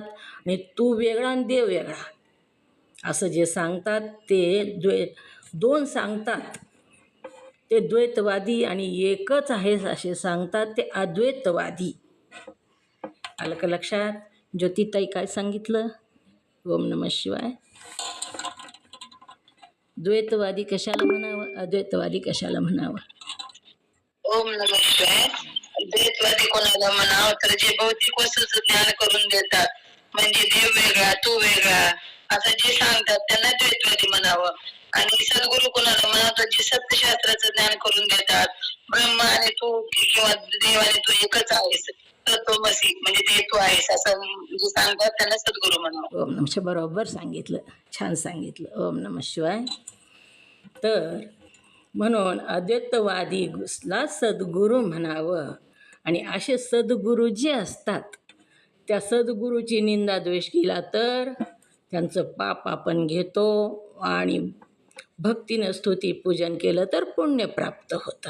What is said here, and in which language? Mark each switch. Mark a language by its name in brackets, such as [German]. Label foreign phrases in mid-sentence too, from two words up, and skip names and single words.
[Marathi] आणि तू वेगळा आणि देव वेगळा असं जे सांगतात ते दोन सांगतात ते द्वैतवादी, आणि एकच आहेस असे सांगतात ते अद्वैतवादी. आलं का लक्षात? ज्योतिताई काय सांगितलं? [Sanskrit] ओम नमः शिवाय. [Marathi] द्वैतवादी कशाला म्हणावं, अद्वैतवादी कशाला म्हणावं? [Sanskrit] ओम नमः शिवाय. [Marathi] द्वैतवादी कोणाला म्हणावं तर जे भौतिक वस्तूचं ज्ञान करून देतात, म्हणजे देव वेगळा तू वेगळा असं जे सांगतात त्यांना द्वैतवादी म्हणावं. आणि सद्गुरू कोणाला म्हणावं तर जे सत्यशास्त्राचं ज्ञान करून देतात, ब्रह्म आणि तू किंवा देव आणि तू एकच आहेस, तत्वमसी म्हणजे ते तू आहेस असं जे सांगतात त्यांना सद्गुरू म्हणावं. [Sanskrit] ओम नमः शिवाय. [Marathi] बरोबर सांगितलं, छान सांगितलं. [Sanskrit] ओम नमः शिवाय. [Marathi] तर म्हणून अद्वैतवादीला सद्गुरू म्हणावं. आणि असे सद्गुरू जे असतात त्या सद्गुरूची निंदा द्वेष केला तर त्यांचं पाप आपण घेतो, आणि भक्तीनं स्तुती पूजन केलं तर पुण्य प्राप्त होतं.